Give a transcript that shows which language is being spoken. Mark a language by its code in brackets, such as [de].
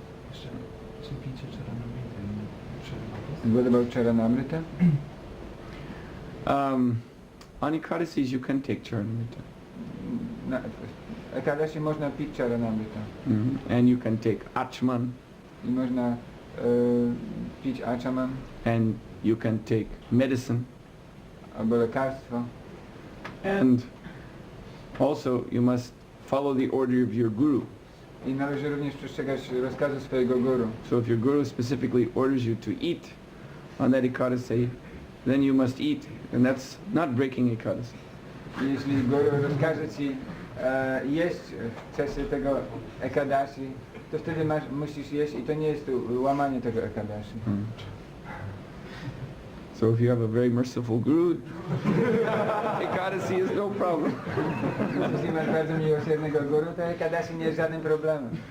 [pl] Jeszcze, czy picie czaranamrity przerywa? [en] What about charanamrita? On Ekadasis you can take Charanamrita. [pl] Na Ekadashi można pić charanamrita. [en] And you can take Achman. [pl] I można pić achaman. [en] And you can take medicine. [pl] Albo lekarstwo. [en] And also you must follow the order of your guru. [pl] I należy również przestrzegać rozkazu swojego guru. [en] So if your guru specifically orders you to eat on that ekadasi, then you must eat, and that's not breaking ekadasi. [pl] I jeśli guru rozkaże ci jeść w czasie tego ekadashi, to wtedy musisz jeść i to nie jest łamanie tego ekadashi. [en] So if you have a very merciful guru, ekadasi is no problem. [pl] Jeśli masz bardzo miłosiernego guru, to ekadashi nie jest żadnym problemem.